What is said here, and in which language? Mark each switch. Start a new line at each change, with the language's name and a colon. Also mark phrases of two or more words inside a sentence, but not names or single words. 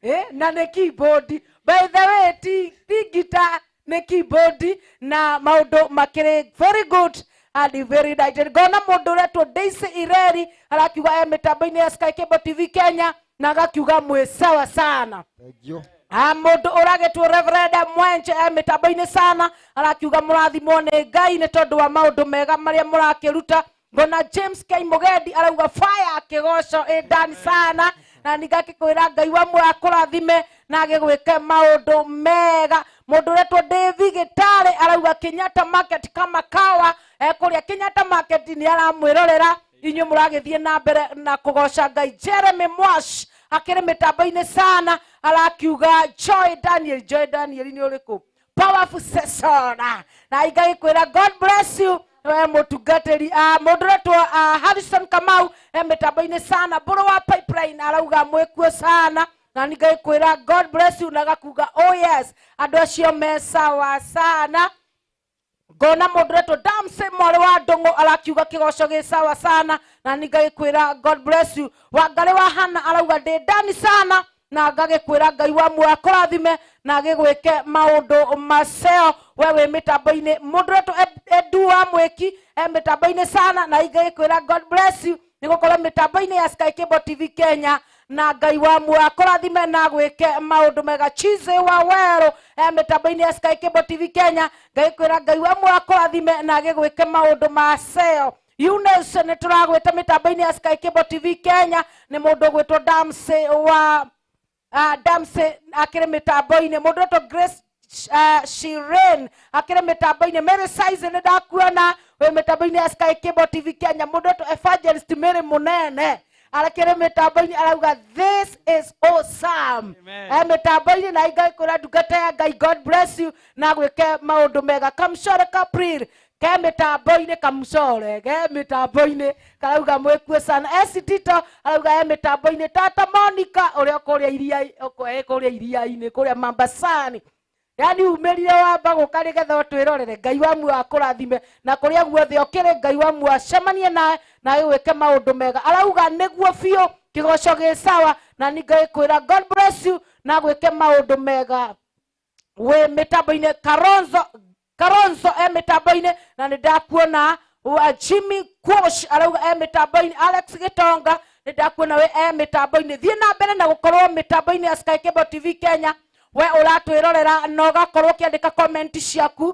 Kikuyu: na nĩ keyboard.
English: By the way,
Kikuyu: ti guitar, nĩ keyboard, na maũndũ makĩrĩ
English: very good and very nice.
Kikuyu: Ngona mũndũ ũretwo Daisy Ireri arakiuga mĩtambo-inĩ ya Sky Cable TV Kenya na agakiuga mwĩ sawa sana.
English: Thank you.
Kikuyu: Mũndũ ũragetwo Reverend Mwenche mĩtambo-inĩ sana arakiuga mũrathimwo nĩ Ngai nĩ tondũ wa maũndũ mega marĩa mũrakĩruta. Ngona James K Mugendi arauga fire kĩgoco ndani sana na nigakĩkwĩra Ngai wa mwe akũrathime na agĩgwĩke maũndũ mega. Mũndũ ũretwo David Gĩtarĩ arauga Kenyatta Market kama kawa kũrĩa Kenyatta Market nĩ aramwĩrorera. Inyuĩ mũragĩthiĩ na mbere na kũgoca Ngai. Jeremy Mwash akĩrĩ mĩtambo-inĩ sana arakiuga Joy Daniel nĩ ũrĩkũ
English: powerful session
Kikuyu: na igagĩkwĩra
English: God bless you
Kikuyu: mũtungatĩri. Mũndũ ũretwo Harrison Kamau mĩtambo-inĩ sana. Mbũrũ wa Pipeline arauga mwĩkuo sana na nigagĩkwĩra
English: God bless you
Kikuyu: na gakuga
English: oh yes
Kikuyu: andũ acio me sawa sana. Ngona mũndũ ũretwo Damse mwarĩ wa Ndũng'ũ arakiuga kĩgoco gĩ sawa sana na nigagĩkwĩra
English: God bless you.
Kikuyu: Wangarĩ wa Hana arauga ndĩ ndani sana na ngagĩkwĩra Ngai wa mwe akũrathime na agĩgwĩke maũndũ maceo we wĩ mĩtambo-inĩ. Mũndũ ũretwo Edu wa Mwĩki mĩtambo-inĩ sana na igagĩkwĩra
English: God bless you
Kikuyu: nĩ gũkorwo mĩtambo-inĩ ya Sky Cable TV Kenya na Ngai wa mwe akũrathime na agwĩke maũndũ mega. Chize wa Wero mĩtambo-inĩ ya Sky Cable TV Kenya ngagĩkwĩra Ngai wa mwe akũrathime na agĩgwĩke maũndũ maceo. Eunice nĩ tũragwĩta mĩtambo-inĩ ya Sky Cable TV Kenya nĩ mũndũ ũgwĩtwo Damse wa Damse akĩrĩ mĩtambo-inĩ. Mũndũ ũretwo Grace Shiren akĩrĩ mĩtambo-inĩ. Mary Size nĩ ndakuona wĩ mĩtambo-inĩ ya Sky Cable TV Kenya. Mũndũ ũretwo Evangelist Mary Mũnene arakĩrĩ mĩtambo-inĩ arauga
English: this is awesome
Kikuyu: mĩtambo-inĩ na igagĩkwĩra ndungata ya Ngai
English: God bless you
Kikuyu: na gwĩke maũndũ mega. Kamcore Kapril ke mĩtambo-inĩ Kamcore ke mĩtambo-inĩ karauga mwĩkuo sana. Tito arauga mĩtambo-inĩ. Tata Monica ũrĩa kũrĩa iria-inĩ kũrĩa Mambasani yani umĩrire wamba gũka nĩgetha twĩrorere. Ngai wa mwe akũrathime na kũrĩa guothe ũkĩrĩ Ngai wa mwe acemanie nawe na agĩgwĩke maũndũ mega. Arauga nĩguo biũ kĩgoco gĩ sawa na nigagĩkwĩra
English: God bless you
Kikuyu: na gwĩke maũndũ mega wĩ mĩtambo-inĩ. Karonzo mĩtambo-inĩ na nĩ ndakuona Jimmy Kush arauga mĩtambo-inĩ. Alex Gitonga nĩ ndakuona we mĩtambo-inĩ. Thiĩ na mbere na gũkorwo mĩtambo-inĩ ya Sky Cable TV Kenya we ũratwĩrorera na ũgakorwo ũkĩandĩka comment ciaku.